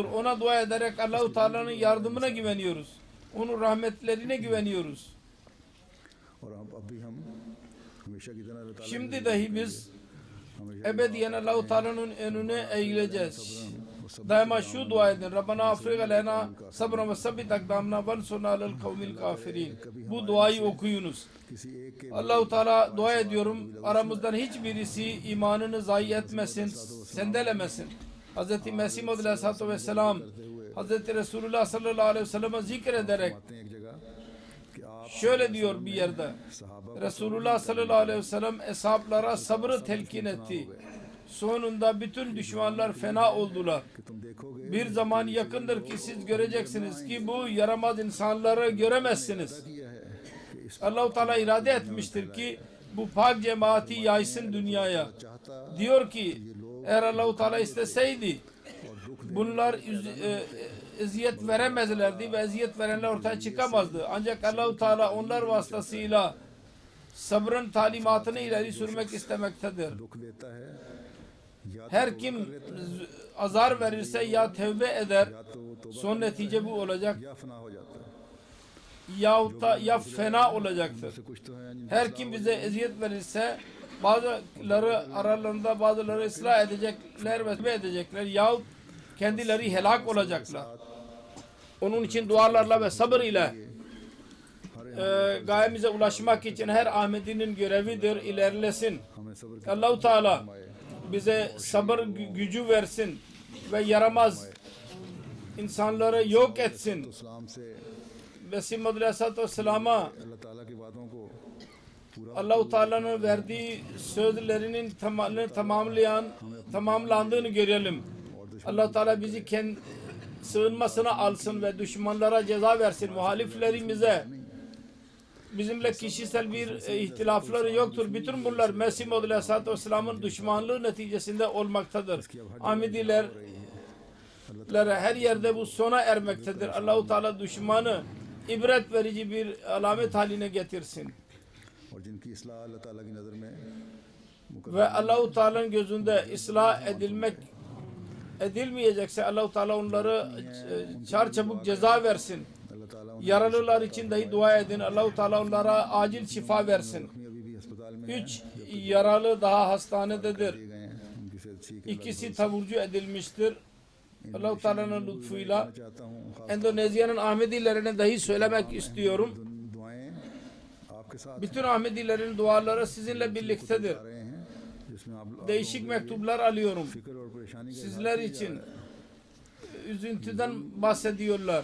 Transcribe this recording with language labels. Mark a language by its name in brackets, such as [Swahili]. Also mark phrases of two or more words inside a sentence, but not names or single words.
[Turkish] Ona dua ederek Allah-u Teala'nın yardımına güveniyoruz. Onun rahmetlerine güveniyoruz. [Urdu] اور اب بھی ہم ہمیشہ کی طرح اللہ تعالیٰ [Turkish] Şimdi dahi biz [Urdu] हमेशा [Turkish] ebediyen Allah-u Teala'nın önüne eğileceğiz. Daima şu dua edin. [Arabic] ربنا أفرغ علينا صبرا وثبت أقدامنا وانصرنا على القوم الكافرين. [Turkish] Bu duayı okuyunuz. [Urdu] کسی ایک کے [Turkish] Allah-u Teala dua ediyorum. Aramızdan hiçbirisi imanını zayi etmesin, sendelemesin. Hz. Mesih Maud [Arabic] عليه الصلاة والسلام [Turkish] Hz. Resulullah [Arabic] صلى الله عليه وسلم [Turkish] zikrederek [Urdu] آتے ہیں ایک جگہ کہ آپ [Turkish] şöyle diyor bir yerde. [Urdu] सहाबा [Turkish] Resulullah [Arabic] صلى الله عليه وسلم [Turkish] eshablara sabrı telkin etti. Sonunda bütün düşmanlar fena oldular. [Urdu] کہ تم دیکھو گے [Turkish] Bir zaman yakındır ki siz göreceksiniz ki bu yaramaz insanları göremezsiniz. [Urdu] کیا ہے کہ اس [Turkish] Allah-u Teala irade etmiştir ki bu pak cemaati yaysın dünyaya. [Urdu] चाहता [Turkish] Diyor ki eğer Allah-u Teala isteseydi bunlar eziyet veremezlerdi ve eziyet verenler ortaya çıkamazdı. Ancak Allah-u Teala onlar vasıtasıyla sabrın talimatını ileri sürmek istemektedir. [Urdu] دکھ دیتا ہے یا [Turkish] Her kim azar verirse ya tevbe eder, [Urdu] तो [Turkish] son netice bu olacak [Urdu] یا فنا ہو جاتا ہے. [Turkish] yahut da ya fena olacaktır. [Urdu] سے کچھ تو ہے جن کی [Turkish] Her kim bize eziyet verirse bazıları aralarında bazıları ıslah edecekler ve tevbe edecekler yahut kendileri helak olacaklar. Onun için dualarla ve sabır ile gayemize ulaşmak için her Ahmedi'nin görevidir, ilerlesin. [Urdu] ہمیں صبر کی [Turkish] Allah-u Teala bize sabır gücü versin ve yaramaz insanları yok etsin. [Urdu] اسلام سے [Turkish] Mesih Maud [Arabic] عليه الصلاة والسلام [Urdu] اللہ تعالیٰ کی باتوں کو پورا [Turkish] Allah-u Teala'nın verdiği sözlerinin tamamlandığını görelim. Allah-u Teala bizi sığınmasına alsın ve düşmanlara ceza versin. Muhaliflerimize bizimle kişisel bir ihtilafları yoktur. Bütün bunlar Mesih Maud [Arabic] عليه الصلاة والسلام [Turkish] düşmanlığı neticesinde olmaktadır. Ahmediler her yerde bu sona ermektedir. Allah-u Teala düşmanı ibret verici bir alamet haline getirsin. [Urdu] اور جن کی اصلاح اللہ تعالیٰ کی نظر میں [Turkish] Ve Allah-u Teala'nın gözünde ıslah edilmeyecekse Allah-u Teala onları çarçabuk ceza versin. [Urdu] اللہ تعالیٰ [Turkish] Yaralılar için dahi dua edin. Allah-u Teala onlara acil şifa versin. [Urdu] انہیں ابھی بھی اسپتال میں [Turkish] 3 yaralı daha hastanededir. [Urdu] دیے گئے ہیں، ان کی صحت [Turkish] İkisi taburcu edilmiştir. Allah-u Teala'nın lütfuyla. Endonezya'nın Ahmedilerine dahi söylemek istiyorum. Bütün Ahmedilerin duaları sizinle birliktedir. Değişik mektuplar alıyorum. Sizler için üzüntüden bahsediyorlar.